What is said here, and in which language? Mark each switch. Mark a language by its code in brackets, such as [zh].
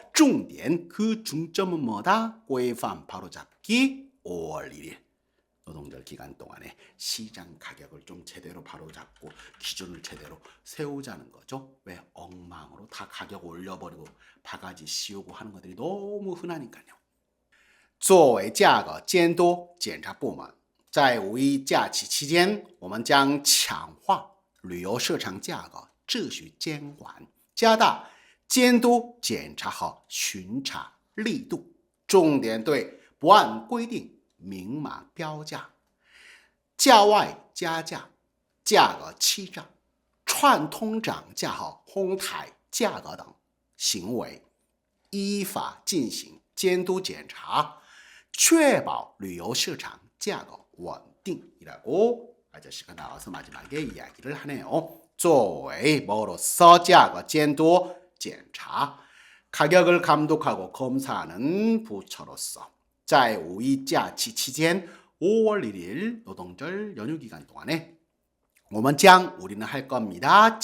[ko] 중点그 중점은 뭐다? 规范 바로잡기 5월 1일 노동절 기간 동안에 시장 가격을 좀 제대로 바로잡고 기준을 제대로 세우자는 거죠. 왜? 엉망으로 다 가격 올려버리고 바가지 씌우고 하는 것들이 너무 흔하니까요. [zh] 作为价格监督检查部门在五一假期期间我们将强化旅游市场价格秩序监管加大监督检查和巡查力度重点对不按规定明码标价价外加价价格欺诈串通涨价和哄抬价格等行为依法进行监督检查确保旅游市场价格稳定 [ko] 이라고 아저씨가 나와서 마지막에 이야기를 하네요. [zh] 作为 [ko] 뭐로서 [zh] 价格监督检查 [ko] 가격을 감독하고 검사하는 부처로서 [zh] 在五一假期期间 [ko] 5월 1일 노동절 연휴 기간 동안에 [zh] 我们将 [ko] 우리는 할 겁니다.